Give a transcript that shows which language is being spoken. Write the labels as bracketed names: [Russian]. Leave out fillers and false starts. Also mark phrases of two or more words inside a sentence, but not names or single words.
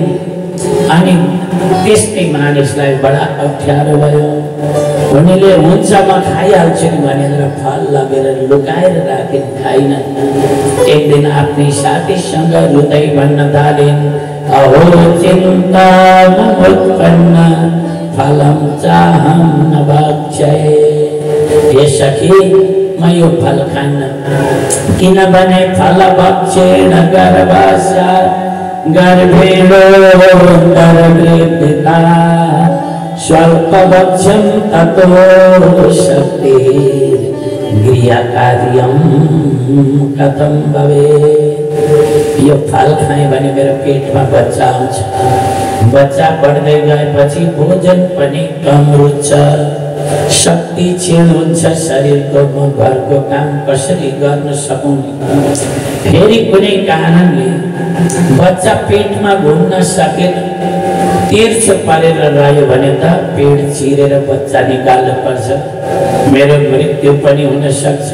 [Nepali] अनि त्यस्तै मानिसलाई बडा अप्ठ्यारो भयो। उनीले हुन्छ म खाइहाल्छु नि भनेर फल लगेर लुकाएर राखिन्, खाइन। एक दिन आफ्नै साथीसँग रुँदै भन्न थालिन्, [Sanskrit] अहो चिन्ता उत्पन्न फलम चाहम न भक्षये। [Nepali] हे सखी, म यो फल खान्न, किनभने [Sanskrit] फल भक्षेण गर्भाशा गर्भेणो गर्भेता स्वल्प भक्ष्यं ततो शक्ति प्रियकार्यं कथं भवेत्। [Nepali] यो फल खाएँ भने मेरो पेटमा बच्चा आउँछ, बच्चा बढ्दै गएपछि भोजन पनि कम रुच्छ, शक्ति क्षीण हुन्छ शरीरको, म घरको काम कसरी गर्न सकुँ। फेरि कुनै कारणले बच्चा पेटमा घुम्न सकेन, तिर्छ परेर रह्यो भने त पेट चिरेर बच्चा निकाल्नु पर्छ, मेरो मृत्यु पनि हुन सक्छ।